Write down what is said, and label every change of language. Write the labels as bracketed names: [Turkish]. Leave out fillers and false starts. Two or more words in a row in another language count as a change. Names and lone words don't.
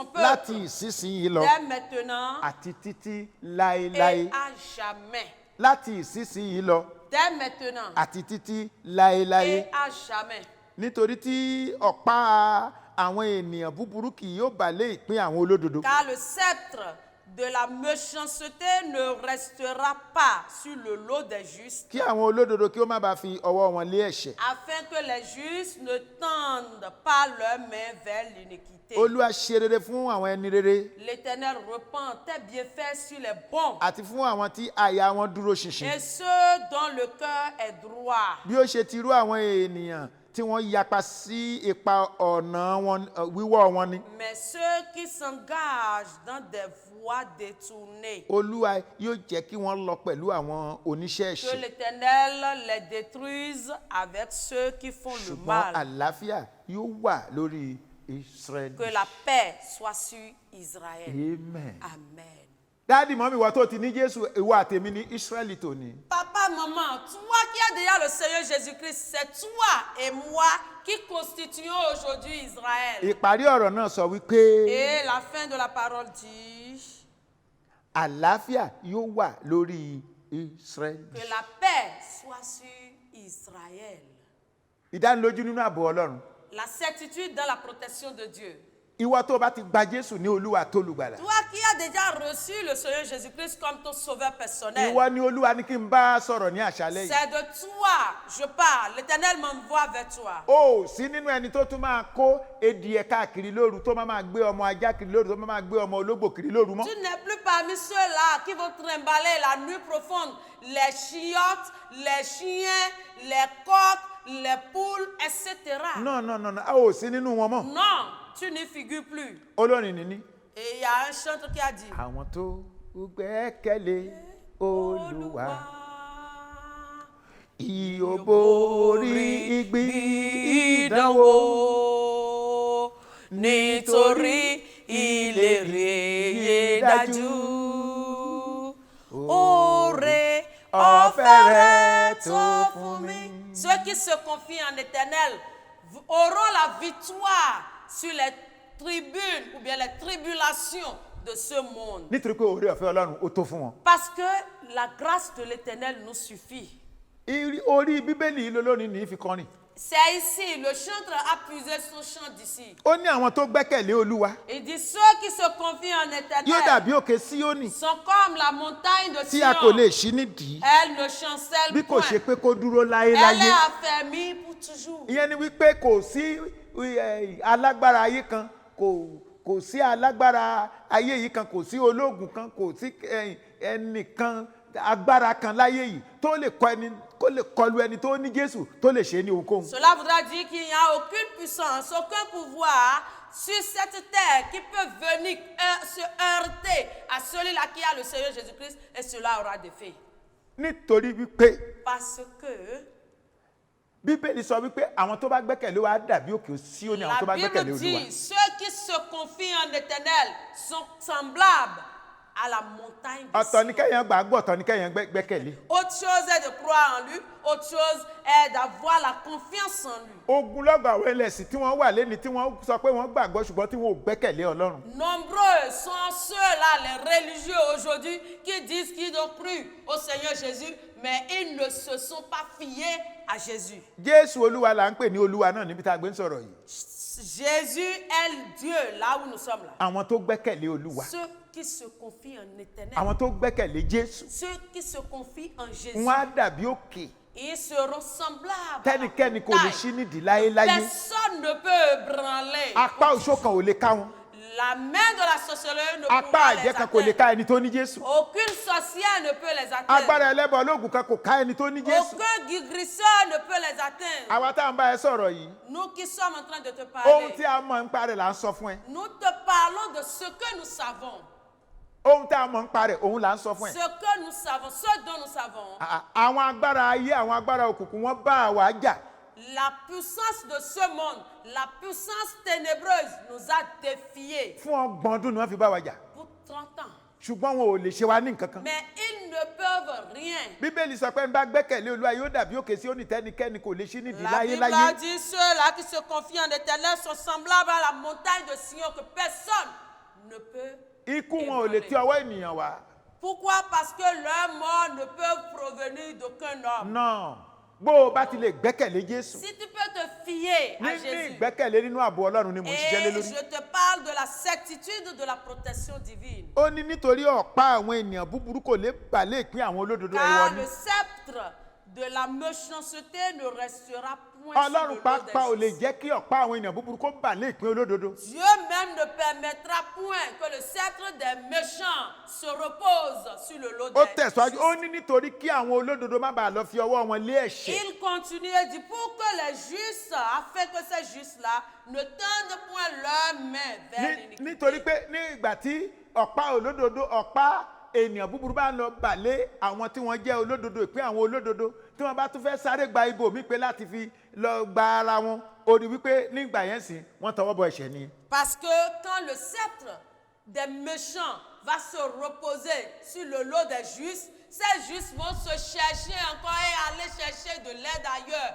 [Yoruba] láti [French] peuple [Yoruba] ìsinsìnyí lọ [French] dès maintenant [Yoruba] àti títí láéláé. [French] et à jamais. [Yoruba] Láti ìsinsìnyí lọ [French] Dès maintenant [Yoruba] àti títí láéláé. [French] et à jamais. [Yoruba] Nítorí tí ọ̀pá àwọn ènìyàn búburú kì yóò bà lé ìpín àwọn olódodo. [French] Car le sceptre de la méchanceté ne restera pas sur le lot des justes, [Yoruba] Kí àwọn olódodo kí ó má bàa fi ọwọ́ wọn lé ẹ̀ṣẹ̀. [French] afin que les justes ne tendent pas leurs mains vers l'iniquité. [Yoruba] Olúwa ṣe rere fún àwọn ẹni rere [French] L'Éternel repent tes bienfaits sur les bons [Yoruba] àti fún àwọn tí àyà wọn dúró ṣinṣin. [French] et ceux dont le cœur est droit. [Yoruba] Bí ó ṣe ti rú àwọn ènìyàn tí wọ́n yapa sí ipa ọ̀nà wọn wíwọ́ wọn ni. [French] Mais ceux qui s'engagent dans des voies détournées, [Yoruba] Olúwa yóò jẹ́ kí wọ́n lọ pẹ̀lú àwọn oníṣẹ́ [French] que [Yoruba] ẹ̀ṣẹ̀. [French] l'Éternel les détruise avec ceux qui font le [Yoruba] Ṣùgbọ́n [French] mal. [Yoruba] àlàáfíà yóò wà lórí Israẹli. [French] Que la paix soit sur Israël. [Yoruba] Amen. [French] Amen. [Yoruba] Dáàdì mọ́mí wa tó ti ní Jésù, ìwọ àtèmi ní Ísírẹ́lì tòní. [French] Papa, maman, toi qui as déjà le Seigneur Jésus-Christ, c'est toi et moi qui constituons aujourd'hui Israël. [Yoruba] Ìparí ọ̀rọ̀ náà sọ wípé [French] Et la fin de la parole dit [Yoruba] àlàáfíà yóò wà lórí Ísírẹ́lì. [French] que la paix soit sur Israël. [Yoruba] Ìdánilójú nínú ààbò Ọlọ́run. [French] La certitude dans la protection de Dieu. [Yoruba] Ìwọ tó bá ti gba Jésù ní Olúwa tó lùgbàlà. [French] Toi qui as déjà reçu le Seigneur Jésus-Christ comme ton sauveur personnel, [Yoruba] Ìwọ ni Olúwa ní kí n bá sọ̀rọ̀ ní àṣálẹ́ yìí. [French] c'est de toi je parle. L'Éternel m'envoie vers toi. [Yoruba] Ó sí nínú ẹni tó tún máa kó edìẹ káàkiri lóru, tó máa gbé ọmọ ajá kiri lóru, tó máa gbé ọmọ ológbò kiri lóru mọ́. [French] Tu n'es plus parmi ceux-là qui vont trimballer la nuit profonde, les chiottes, les chiens, les coqs, les poules, etc. Non, [Yoruba] ó sí nínú wọn mọ́. [French] Non, tu n'y figures plus. [Yoruba] Olórin nìní. [French] Et il y a un chanteur qui a dit, [Yoruba] Àwọn tó gbẹ́kẹ̀lé Olúwa yóò borí ìgbì ìdánwò nítorí ìlérí dájú. Oore ọ̀fẹ́ rẹ̀ tó fún mi. [French] Ceux qui se confient en l'Éternel auront la victoire sur les tribunes ou bien les tribulations de ce monde. [Yoruba] Nítorí pé oore ọ̀fẹ́ Ọlọ́run ó tó fún wọn. [French] Parce que la grâce de l'Éternel nous suffit. [Yoruba] Orí Bíbélì yìí lolórin ní fi kọrin. [French] C'est ici, le chanteur a puisé son chant d'ici. [Yoruba] Ó ní àwọn tó gbẹ́kẹ̀lé Olúwa [French] Il dit, ceux qui se confient en [Yoruba] yóò [French] l'Éternel [Yoruba] dàbí òkè Síónì [French] sont comme la montagne de [Yoruba] tí a kò lè [French] Sion. [Yoruba] ṣí nídìí [French] Elle ne chancelle [Yoruba] bí kò [French] point. [Yoruba] ṣe pé kó dúró [French] Elle [Yoruba] láéláé. [French] est affermie pour toujours. [Yoruba] Ìyẹn ni wípé kò sí alágbára ayé kan, kò sí alágbára ayé yìí kan, kò sí ológun kan, kò sí ẹnìkan agbára kan láyé yìí tó lè kọlu ẹni tó ní Jésù tó lè ṣe ní ohunkóhun. [French] Cela voudra dire qu'il n'y a aucune puissance, aucun pouvoir sur cette terre qui peut venir se heurter à celui-là qui a le Seigneur Jésus-Christ et cela aura des faits. [Yoruba] nítorí wípé [French] Parce que [Yoruba] Bíbélì sọ wípé àwọn tó bá gbẹ́kẹ̀lé wa á dàbí òkè Síónì, àwọn tó [French] la [Yoruba] bá gbẹ́kẹ̀lé [French] Bible [Yoruba] Olúwa. [French] dit, ceux qui se confient en l'Éternel sont semblables à la montagne de [Yoruba] Ọ̀tọ̀ ni [French] Sion. [Yoruba] kẹ́yìn gbàgbọ́, ọ̀tọ̀ ni kẹ́yìn gbẹ́kẹ̀lé. [French] Autre chose est de croire en lui, autre chose est d'avoir la confiance en lui. [Yoruba] Ogunlọ́gọ̀ àwọn ẹlẹ́sìn tí wọ́n wà lẹ́ni tí wọ́n sọ pé wọ́n gbàgbọ́ ṣùgbọ́n tí wọ́n ò gbẹ́kẹ̀lé Ọlọ́run. [French] Nombreux sont ceux-là, les religieux aujourd'hui, qui disent qu'ils ont cru au Seigneur Jésus, mais ils ne se sont pas fiés à Jésus. [Yoruba] Jésù Olúwa là ń pè ní Olúwa náà níbi tá a gbé ń sọ̀rọ̀ yìí. [French] Jésus est Dieu, là où nous sommes là. [Yoruba] Àwọn tó gbẹ́kẹ̀lé Olúwa, [French] Ceux qui se confient en l'Éternel, [Yoruba] àwọn tó gbẹ́kẹ̀lé Jésù, [French] ceux qui se confient en Jésus, [Yoruba] wọ́n á dàbí òkè [French] ils seront semblables. À la [Yoruba] tẹ́nikẹ́ni kò lè [French] montagne. [Yoruba] ṣí nídìí láéláyé. [French] Personne ne peut ébranler. [Yoruba] Apá òṣó kan ò lè ká wọn. [French] La main de la sorcellerie ne peut [Yoruba] Apá [French] pas les [Yoruba] àjẹ́ kan kò lè [French] atteindre. [Yoruba] ká ẹni tó ní Jésù. [French] Aucune sorcière ne peut les atteindre. [Yoruba] Agbára ẹlẹ́bọ ológun kan kò ká ẹni tó ní Jésù. [French] Aucun guérisseur ne peut les atteindre. [Yoruba] Àwa tá à ń bá ẹ sọ̀rọ̀ yìí, [French] Nous qui sommes en train de te [Yoruba] ohun [French] parler, [Yoruba] tí a mọ̀ ń parẹ́ là ń sọ fún ẹ. [French] nous te parlons de ce que nous savons. [Yoruba] Ohun tí a mọ̀ ń parẹ́ òun là ń sọ fún [French] Ce [Yoruba] ẹ. [French] que nous savons, ce dont nous savons. [Yoruba] Àwọn agbára ayé, àwọn agbára òkùnkùn wọ́n bá àwa jà. [French] La puissance de ce monde, la puissance ténébreuse nous a défiés [Yoruba] Fún ọgbọ̀n ọdún ni wọ́n fi bá wa jà. [French] pour 30 ans. [Yoruba] Ṣùgbọ́n wọn ò lè ṣe wa ní nǹkan kan. [French] Mais ils ne peuvent rien. [Yoruba] Bíbélì sọ pé ń bá gbẹ́kẹ̀lé Olúwa yóò dàbí òkè Síónì tẹ́nikẹ́ni kò lè ṣí nídìí [French] La Bible [Yoruba] láyéláyé. [French] dit ceux-là qui se confient en l'Éternel sont semblables à la montagne de Sion que personne ne peut. Ikú wọn ò lè tí ọwọ́ ènìyàn wá. Pourquoi? Parce que leurs morts ne peuvent provenir d'aucun homme. [Yoruba] Náà bó o bá ti lè gbẹ́kẹ̀lé Jésù. [French] Si tu peux te fier à [Yoruba] Ní [French] Jésus, [Yoruba] ìgbẹ́kẹ̀lé nínú ààbò Ọlọ́run ni mò ń ṣiṣẹ́ lé [French] et [Yoruba] lórí. [French] je te parle de la certitude de la protection divine. [Yoruba] Ó ní nítorí ọ̀pá àwọn ènìyàn búburú kò lè bà lé ìpín àwọn olódodo ẹ̀wọ̀ [French] Car [Yoruba] ni. [French] le sceptre de la méchanceté ne restera point sur le [Yoruba] Ọlọ́run [French] dos [Yoruba] pàápàá ò [French] des [Yoruba] lè [French] justes. [Yoruba] jẹ́ kí ọ̀pá àwọn ènìyàn búburú kó bà lé ìpín olódodo. [French] Dieu même ne permettra point que le sceptre des méchants se repose sur le lot [Yoruba] Ó [French] des [Yoruba] tẹ̀síwájú, [French] justes. [Yoruba] ó ní nítorí kí àwọn olódodo má bàa lọ fi ọwọ́ wọn lé ẹ̀ṣẹ̀. [French] Il continue et dit pour que les justes, afin que ces justes-là ne tendent point leurs mains vers [Yoruba] Nítorí [French] l'iniquité. [Yoruba] pé ní ìgbà tí ọ̀pá olódodo, ọ̀pá ènìyàn búburú bá ń lọ bà lé àwọn tí wọ́n jẹ́ olódodo, ìpín àwọn olódodo, tí wọ́n bá tún fẹ́ sáré gba ibò mí pé láti fi lọ gba ara wọn, ó rí wípé nígbà yẹn sì wọ́n tọwọ́ bọ ẹ̀ṣẹ̀ ni. [French] Parce que quand le sceptre des méchants va se reposer sur le lot des justes, ces justes vont se chercher encore et aller chercher de l'aide ailleurs.